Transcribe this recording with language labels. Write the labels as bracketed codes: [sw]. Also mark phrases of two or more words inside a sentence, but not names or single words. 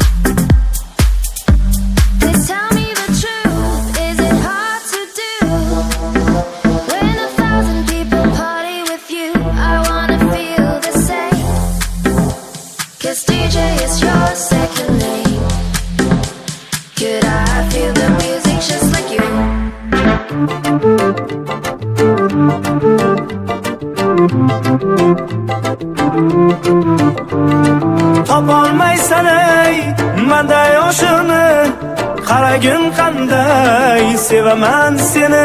[en] Please tell me the truth, is it hard to do? When 1,000 people party with you, I wanna feel the same. 'Cause DJ is your second name. Could I feel the music just like you? [uz] Topolmaysan ey manda yoshini, qaragin qanday sevaman seni.